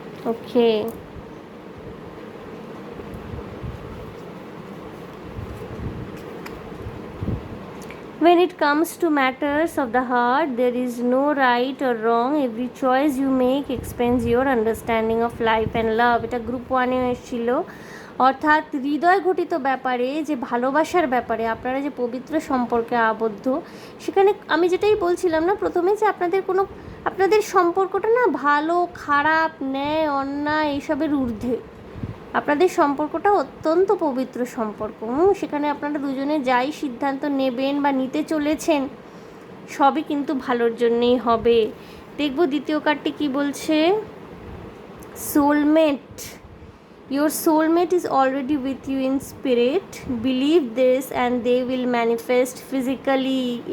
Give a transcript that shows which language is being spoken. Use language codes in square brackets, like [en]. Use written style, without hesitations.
[en] Okay, when it comes to matters of the heart, there is no right or wrong. Every choice you make expands your understanding of life and love. [bn] এটা group 1-এ এসেছিল। অর্থাৎ হৃদয় ঘটিত ব্যাপারে, যে ভালোবাসার ব্যাপারে, আপনারা যে পবিত্র সম্পর্কে আবদ্ধ, সেখানে আমি যেটাই বলছিলাম না প্রথমে, যে আপনাদের সম্পর্কটা না ভালো খারাপ, ন্যায় অন্যায় এইসবের ঊর্ধ্বে। আপনাদের সম্পর্কটা অত্যন্ত পবিত্র সম্পর্ক। সেখানে আপনারা দুজনে যাই সিদ্ধান্ত নেবেন বা নিতে চলেছেন, সবই কিন্তু ভালোর জন্যেই হবে। দেখব দ্বিতীয় কার্ডটি কি বলছে। Soulmate. [en] Your soulmate is already with you in spirit. Believe this and they will manifest physically.